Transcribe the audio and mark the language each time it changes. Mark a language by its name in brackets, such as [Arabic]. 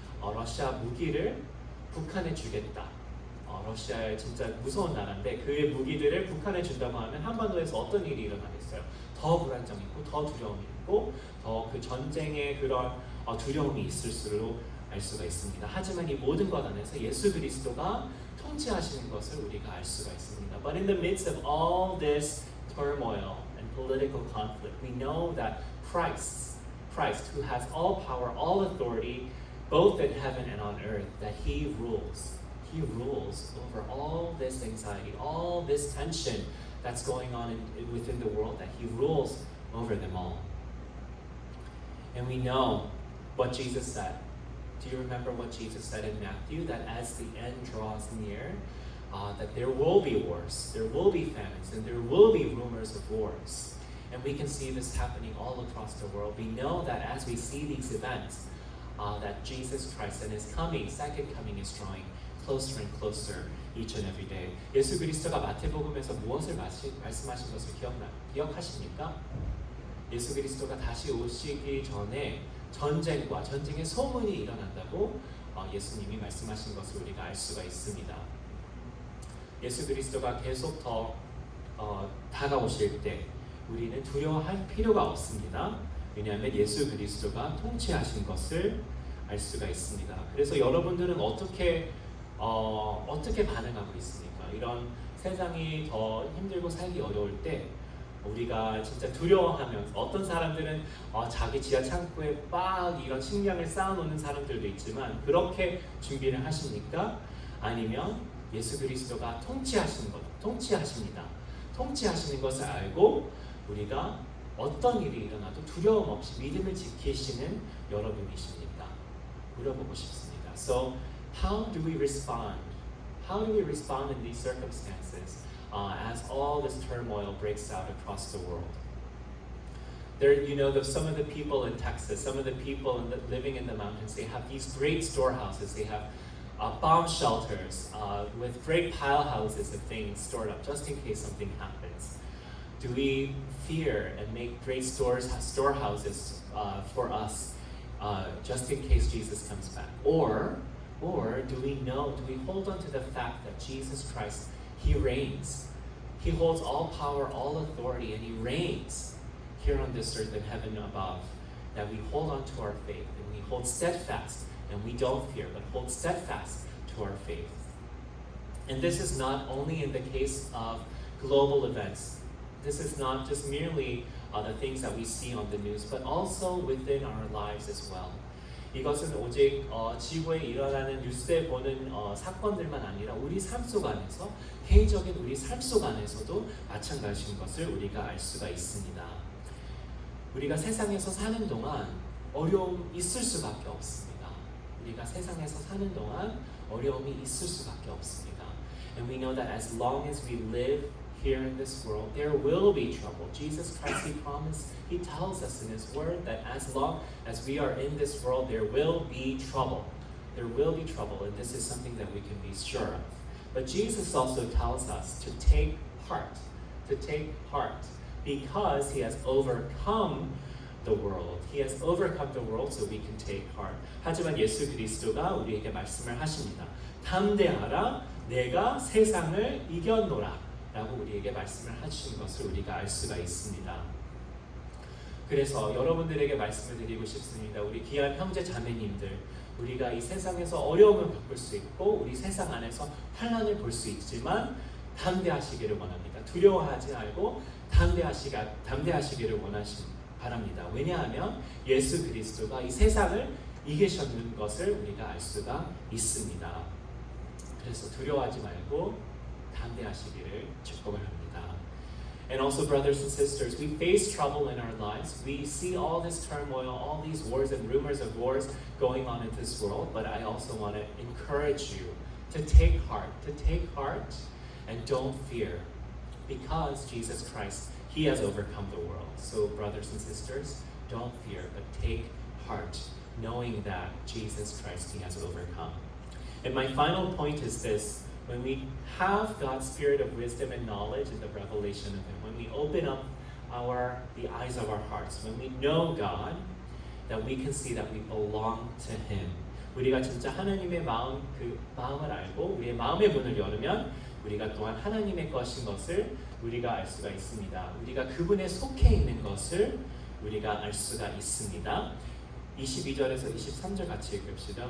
[Korean] 러시아 무기를 북한에 주겠다. 러시아의 진짜 무서운 나라인데 그의 무기들을 북한에 준다고 하면 한반도에서 어떤 일이 일어나겠어요? 더 불안정이 있고 더 두려움이 있고 더 그 전쟁의 그런 두려움이 있을수록 알 수가 있습니다. 하지만 이 모든 것 안에서 예수 그리스도가 통치하시는 것을 우리가 알 수가 있습니다. [English] But in the midst of all this turmoil and political conflict, we know that Christ, who has all power, all authority, both in heaven and on earth, that He rules. He rules over all this anxiety, all this tension that's going on within the world, that He rules over them all. And we know what Jesus said. Do you remember what Jesus said in Matthew? That as the end draws near, that there will be wars, there will be famines, and there will be rumors of wars. And we can see this happening all across the world. We know that as we see these events, that Jesus Christ and His second coming is drawing closer and closer each and every day. [Korean] 예수 그리스도가 마태복음에서 무엇을 말씀하신 것을 기억하십니까? 예수 그리스도가 다시 오시기 전에 전쟁의 소문이 일어난다고 예수님이 말씀하신 것을 우리가 알 수가 있습니다. 예수 그리스도가 계속 더 다가오실 때 우리는 두려워할 필요가 없습니다. 왜냐하면 예수 그리스도가 통치하신 것을 알 수가 있습니다. 그래서 여러분들은 어떻게 반응하고 있습니까? 이런 세상이 더 힘들고 살기 어려울 때 우리가 진짜 두려워하면서 어떤 사람들은 자기 지하 창고에 막 이런 식량을 쌓아놓는 사람들도 있지만 그렇게 준비를 하십니까? 아니면 예수 그리스도가 통치하십니다. 통치하시는 것을 알고 우리가 어떤 일이 일어나도 두려움 없이 믿음을 지키시는 여러분이십니까? 물어보고 싶습니다. [English] So how do we respond? How do we respond in these circumstances as all this turmoil breaks out across the world? There, some of the people in Texas, some of the people living in the mountains, they have these great storehouses. They have bomb shelters with great pile houses of things stored up just in case something happens. Do we fear and make great storehouses for us just in case Jesus comes back? Or do we hold on to the fact that Jesus Christ, He reigns. He holds all power, all authority, and He reigns here on this earth and heaven above. That we hold on to our faith and we hold steadfast, and we don't fear, but hold steadfast to our faith. And this is not only in the case of global events. This is not just merely the things that we see on the news, but also within our lives as well. [Korean] 이것은 오직 지구에 일어나는 뉴스에 보는 사건들만 아니라 우리 삶 속 안에서 개인적인 우리 삶 속 안에서도 마찬가지인 것을 우리가 알 수가 있습니다. 우리가 세상에서 사는 동안 어려움이 있을 수밖에 없습니다. 우리가 세상에서 사는 동안 어려움이 있을 수밖에 없습니다. [English] And we know that as long as we live here in this world, there will be trouble. Jesus Christ, He tells us in His Word that as long as we are in this world, there will be trouble. There will be trouble, and this is something that we can be sure of. But Jesus also tells us to take heart, because He has overcome the world. He has overcome the world, so we can take heart. [Korean] 하지만 예수 그리스도가 우리에게 말씀을 하십니다. 담대하라, 내가 세상을 이겼노라. 라고 우리에게 말씀을 하신 것을 우리가 알 수가 있습니다. 그래서 여러분들에게 말씀을 드리고 싶습니다. 우리 귀한 형제 자매님들, 우리가 이 세상에서 어려움을 겪을 수 있고 우리 세상 안에서 환난을 볼 수 있지만 담대하시기를 원합니다. 두려워하지 말고 담대하시기를 바랍니다. 왜냐하면 예수 그리스도가 이 세상을 이기셨는 것을 우리가 알 수가 있습니다. 그래서 두려워하지 말고 담대하시기를 축복을 합니다. [English] And also, brothers and sisters, we face trouble in our lives. We see all this turmoil, all these wars and rumors of wars going on in this world. But I also want to encourage you to take heart, and don't fear, because Jesus Christ, He has overcome the world. So, brothers and sisters, don't fear, but take heart, knowing that Jesus Christ, He has overcome. And my final point is this. When we have God's spirit of wisdom and knowledge and the revelation of Him, when we open up the eyes of our hearts, when we know God, that we can see that we belong to Him. [Korean] 우리가 진짜 하나님의 마음을 알고 우리의 마음의 문을 열으면 우리가 또한 하나님의 것인 것을 우리가 알 수가 있습니다. 우리가 그분에 속해 있는 것을 우리가 알 수가 있습니다. 22절에서 23절 같이 읽읍시다.